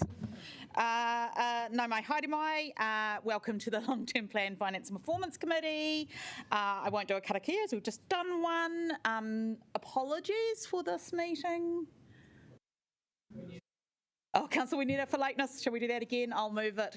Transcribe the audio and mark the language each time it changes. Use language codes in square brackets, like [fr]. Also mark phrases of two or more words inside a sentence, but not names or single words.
[mi] No mai haere mai. [en] Welcome to the Long-Term Plan Finance and Performance Committee. I won't do a karakia as we've just done one. Apologies for this meeting. Oh, Councillor Weneta for lateness. Shall we do that again? I'll move it.